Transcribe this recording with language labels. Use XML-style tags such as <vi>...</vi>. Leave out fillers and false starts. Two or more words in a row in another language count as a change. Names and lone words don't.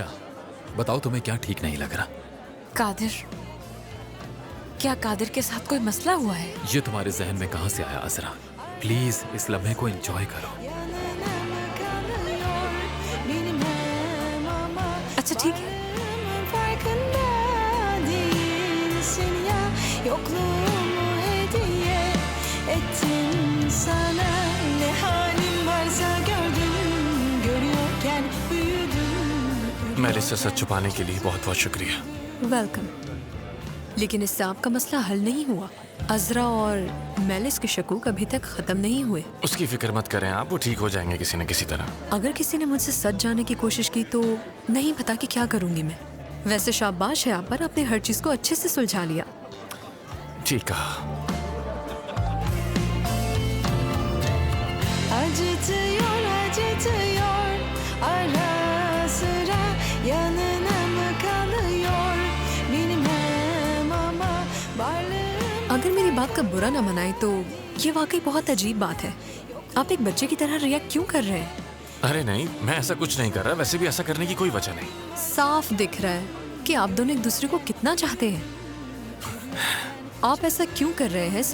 <hi>बताओ तुम्हें क्या ठीक नहीं लग रहा? कादिर, क्या कादिर के साथ कोई मसला हुआ है? ये तुम्हारे जहन में कहाँ से आया अजरा? प्लीज इस लम्हे को एंजॉय करो। अच्छा ठीक है।</hi> <tr>farkında değilsin ya Yokluğumu hediye ettim sana Ne halim varsa gördüm Görüyorken büyüdüm</tr> <hi>मैलिस से सच छुपाने के लिए बहुत बहुत शुक्रिया। वेलकम। लेकिन इससे आपका मसला हल नहीं हुआ। अजरा और मेलिस के शकूक अभी तक खत्म नहीं हुए। उसकी फिक्र मत करें आप, वो ठीक हो जाएंगे किसी न किसी तरह। अगर किसी ने मुझसे सच जानने की कोशिश की तो नहीं पता कि क्या करूंगी मैं। वैसे शाबाश है आप पर, आपने हर चीज को अच्छे से सुलझा लिया। ठीक कहा।</hi> <tr>Acıtıyor acıtıyor Ara sıra yanına mı kalıyor Bilmem ama varlığım</tr> <hi>अगर मेरी बात का बुरा ना मनाए तो ये वाकई बहुत अजीब बात है। आप एक बच्चे की तरह रिएक्ट क्यों कर रहे हैं? अरे नहीं, मैं ऐसा कुछ नहीं कर रहा, वैसे भी ऐसा करने की कोई वजह नहीं। साफ दिख रहा है कि आप दोनों एक दूसरे को कितना चाहते हैं। आप ऐसा क्यों कर रहे हैं?</hi>